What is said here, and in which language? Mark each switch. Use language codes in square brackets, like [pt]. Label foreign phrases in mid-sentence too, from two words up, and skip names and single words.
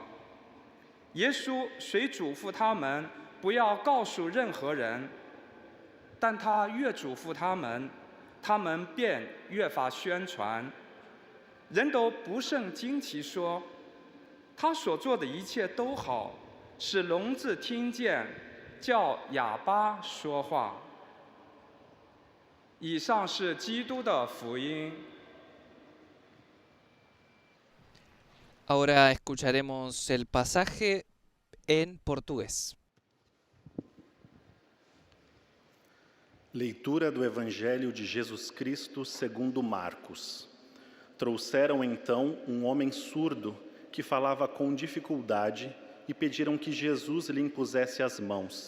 [zh] 耶稣虽嘱咐他们不要告诉任何人，但他越嘱咐他们，他们便越发宣传。人都不胜惊奇，说：“他所做的一切都好，使聋子听见，叫哑巴说话。” 以上是基督的福音。 [es] Ahora escucharemos el pasaje en portugués. [pt] Leitura do Evangelho de Jesus Cristo segundo Marcos. Trouxeram então um homem surdo que falava com dificuldade e pediram que Jesus lhe impusesse as mãos.